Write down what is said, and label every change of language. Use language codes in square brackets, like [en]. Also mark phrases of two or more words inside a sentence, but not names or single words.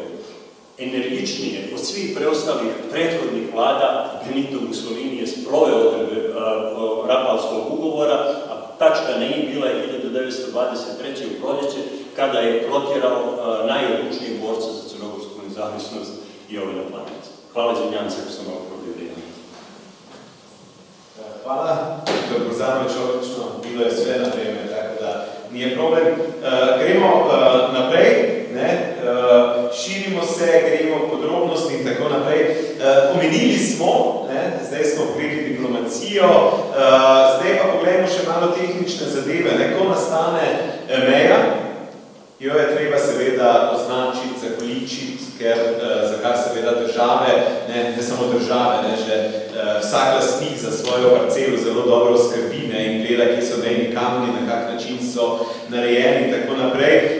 [sr] Energičnije od svih preostalih prethodnih vlada Benito Mussolini je sproveo odredbe Rapalskog ugovora, a tačka na i bila je 1923. u proljeće, kada je protjerao najodlučnijeg borca za crnogorsku nezavisnost Jovana Planica. Hvala, izvinjavam se ako sam malo probio. Hvala. Dr. Bozanović, odlično, bilo je sve na vreme, tako da nije problem. [sl] Gremo naprej, širimo se, gremo podrobnosti in tako naprej. Omenili smo, zdaj smo pogledali diplomacijo, zdaj pa pogledamo še malo tehnične zadeve. Ko nastane meja, jo je treba seveda označiti, zakoličiti, za kar seveda države, ne samo države, že vsak lastnik za svojo parcelo zelo dobro skrbi in gleda, kje so mejni kamni, na kak način so narejeni in tako naprej.